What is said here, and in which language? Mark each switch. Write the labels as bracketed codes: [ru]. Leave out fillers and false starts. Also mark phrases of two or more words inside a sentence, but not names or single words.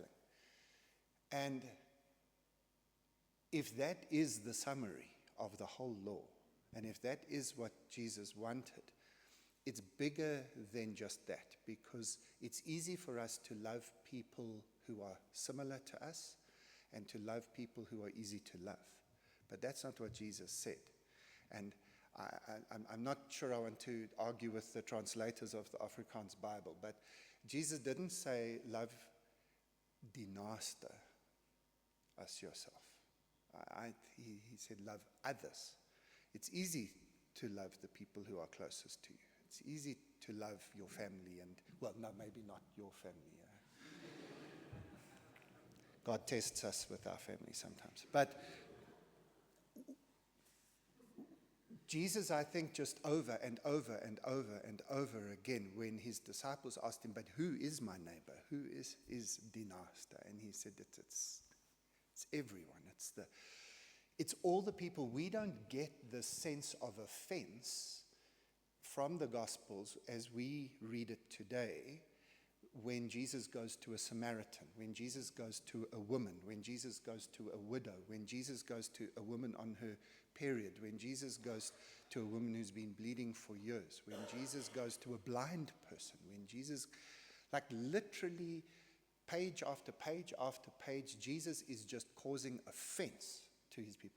[en] And if that is the summary of the whole law, and if that is what Jesus wanted, it's bigger than just that, because it's easy for us to love people who are similar to us and to love people who are easy to love. But that's not what Jesus said. And I'm not sure I want to argue with the translators of the Afrikaans Bible, but Jesus didn't say, love [af] die naaste [en] as yourself. He said, love others. It's easy to love the people who are closest to you. It's easy to love your family and, well, no, maybe not your family. God tests us with our family sometimes. But Jesus, I think, just over and over and over and over again, when his disciples asked him, but who is my neighbor? Who is [af] die naaste? [en] And he said that it's everyone. It's all the people. We don't get the sense of offense from the Gospels as we read it today when Jesus goes to a Samaritan, when Jesus goes to a woman, when Jesus goes to a widow, when Jesus goes to a woman on her period, when Jesus goes to a woman who's been bleeding for years, when Jesus goes to a blind person, when Jesus, like literally page after page after page, Jesus is just causing offense to his people.